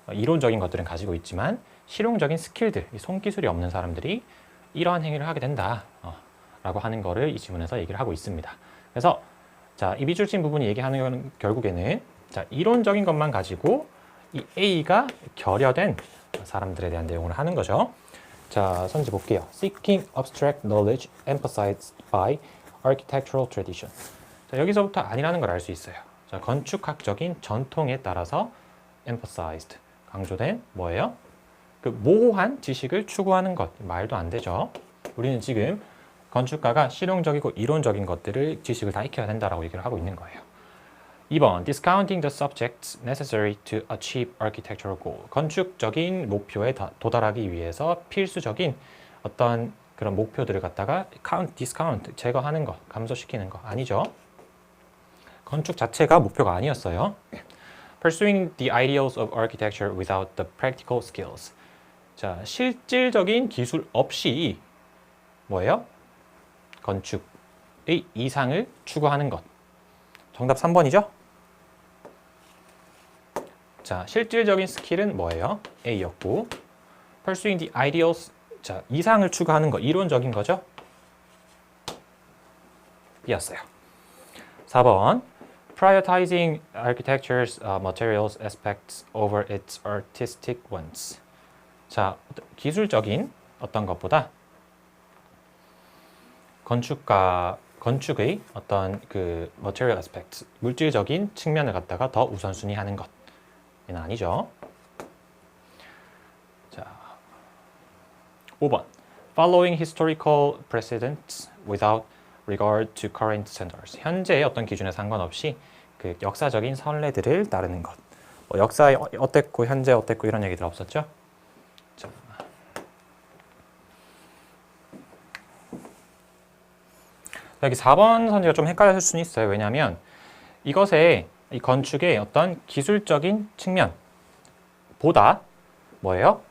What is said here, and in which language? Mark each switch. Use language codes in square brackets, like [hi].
[ko] 이론적인 것들은 가지고 있지만 실용적인 스킬들, 손기술이 없는 사람들이 이러한 행위를 하게 된다. 라고 하는 거를 이 지문에서 얘기를 하고 있습니다. 그래서 자, 이 밑줄 친 부분이 얘기하는 건 결국에는 자, 이론적인 것만 가지고 이 A가 결여된 사람들에 대한 내용을 하는 거죠. 자, 선지 볼게요. [en] Seeking abstract knowledge emphasized by architectural tradition. [ko] 자, 여기서부터 아니라는 걸 알 수 있어요. 자, 건축학적인 전통에 따라서 emphasized, 강조된 뭐예요? 그 모호한 지식을 추구하는 것. 말도 안 되죠. 우리는 지금 건축가가 실용적이고 이론적인 것들을 지식을 다 익혀야 된다라고 얘기를 하고 있는 거예요. [en] 2번, discounting the subjects necessary to achieve architectural goal. [ko] 건축적인 목표에 도달하기 위해서 필수적인 어떤 그런 목표들을 갖다가 discount, 제거하는 거, 감소시키는 거 아니죠. 건축 자체가 목표가 아니었어요. [en] Pursuing the ideals of architecture without the practical skills. [ko] 자, 실질적인 기술 없이 뭐예요? 건축의 이상을 추구하는 것. 정답 3번이죠? 자, 실질적인 스킬은 뭐예요? A였고 [en] Pursuing the ideals, [ko] 자, 이상을 추구하는 것, 이론적인 거죠? B였어요. [en] 4번 Prioritizing architecture's materials aspects over its artistic ones. [ko] 자, 기술적인 어떤 것보다 건축의 어떤 그 [en] material aspect, [ko] 물질적인 측면을 갖다가 더 우선순위하는 것은 아니죠. 자, 5번. [en] Following historical precedents without regard to current standards. [ko] 현재의 어떤 기준에 상관없이 그 역사적인 선례들을 따르는 것. 뭐 역사에 어땠고 현재 어땠고 이런 얘기들 없었죠? 자. 여기 4번 선지가 좀 헷갈릴 수는 있어요. 왜냐하면 이것에 이 건축의 어떤 기술적인 측면보다 뭐예요?